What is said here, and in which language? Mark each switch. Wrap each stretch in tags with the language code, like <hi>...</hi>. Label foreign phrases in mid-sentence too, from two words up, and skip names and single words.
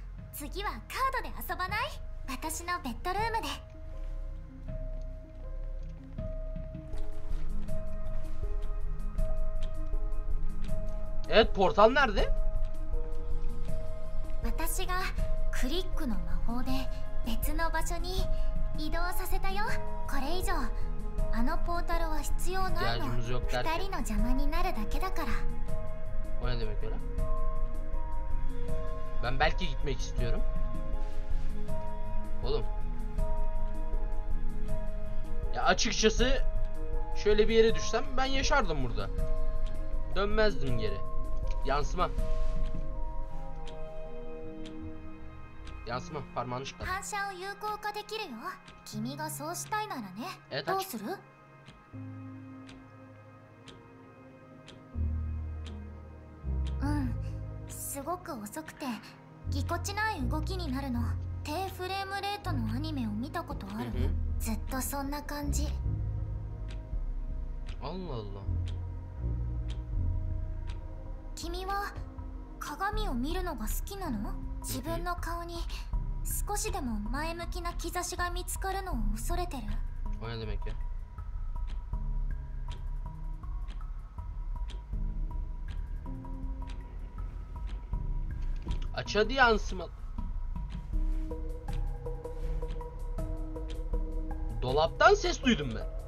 <ja>次はカードで遊ばない？私のベッドルームで。</ja> <tr>Evet, portal nerede?</tr> <ja>私がクリックの魔法で別の場所に移動させたよ。これ以上あのポータルは必要ないの。二人の邪魔になるだけだから。</ja> <tr>O ne demek öyle? Ben belki gitmek istiyorum. Oğlum. Ya açıkçası şöyle bir yere düşsem ben yaşardım burada. Dönmezdim geri. Yansıma. Yansıma, parmağını çıkar.</tr> <ja>反射を有効化できるよ。君がそうしたいならね。どうする？うん、すごく遅くてぎこちない動きになるの。低フレームレートのアニメを見たことある？ずっとそんな感じ。</ja> <tr>Allah Allah。</tr> <ja>君は鏡を見るのが好きなの？自分の顔に少しでも前向きな兆しが見つかるのを恐れてる。</ja> <tr>O ne demek ya? Aç hadi yansıma. Dolaptan ses duydum ben.</tr>